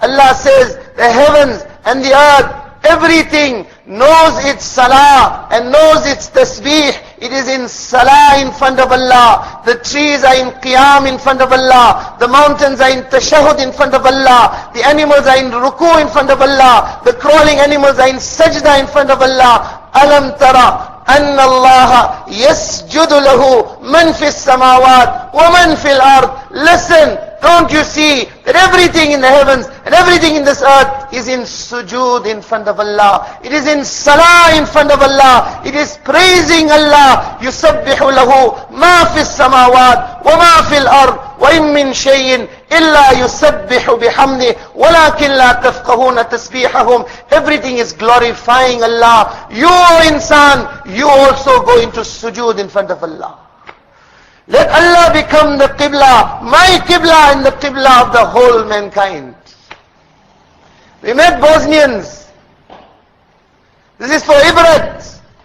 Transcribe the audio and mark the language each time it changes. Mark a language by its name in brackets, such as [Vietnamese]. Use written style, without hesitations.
[English] Allah says the heavens and the earth, everything knows its salah and knows its tasbih. It is in salah in front of Allah. The trees are in qiyam in front of Allah. The mountains are in tashahud in front of Allah. The animals are in ruku in front of Allah. The crawling animals are in sajda in front of Allah. [Arabic] Alam tara أن الله يسجد له من في السماوات ومن في الأرض. [English] Listen, don't you see that everything in the heavens and everything in this earth is in sujood in front of Allah? It is in salah in front of Allah. It is praising Allah. [Arabic] يسبح له ما في السماوات وما في الأرض وإن من شيء إلا يسبح بحمده ولكن لا تفقهون تسبيحهم. [English] Everything is glorifying Allah. You, O insan, you also go into sujood in front of Allah. Let Allah become the qibla, my qibla and the qibla of the whole mankind. We met Bosnians. This is for ibrat.